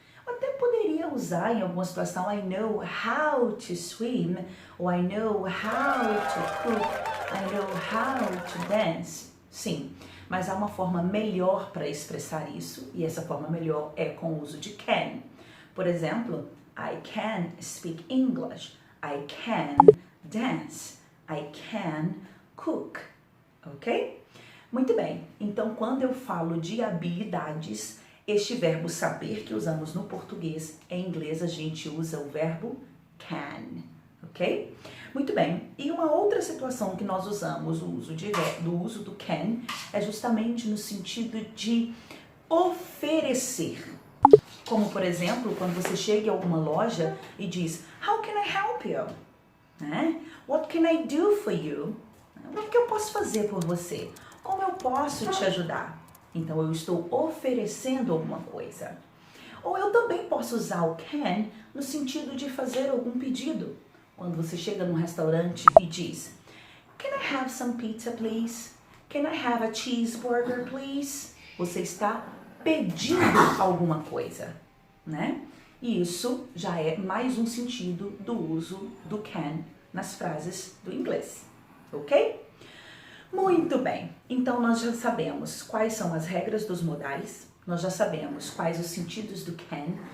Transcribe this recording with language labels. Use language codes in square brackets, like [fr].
[pt] Eu até poderia usar em alguma situação [en] I know how to swim, ou I know how to cook, I know how to dance. [pt] Sim, mas há uma forma melhor para expressar isso, e essa forma melhor é com o uso de can. Por exemplo, [en] I can speak English, I can dance, I can cook, ok? [pt] Muito bem, então quando eu falo de habilidades, este verbo saber que usamos no português, em inglês a gente usa o verbo can, ok? Muito bem, e uma outra situação que nós usamos do uso do can é justamente no sentido de oferecer. Como, por exemplo, quando você chega em alguma loja e diz, [en] how can I help you? [pt] Né? [en] What can I do for you? [pt] O que eu posso fazer por você? Como eu posso te ajudar? Então, eu estou oferecendo alguma coisa. Ou eu também posso usar o can no sentido de fazer algum pedido. Quando você chega num restaurante e diz, [en] can I have some pizza, please? Can I have a cheeseburger, please? [pt] Você está pedindo alguma coisa, né? E isso já é mais um sentido do uso do can nas frases do inglês, ok? Muito bem, então nós já sabemos quais são as regras dos modais, nós já sabemos quais os sentidos do can.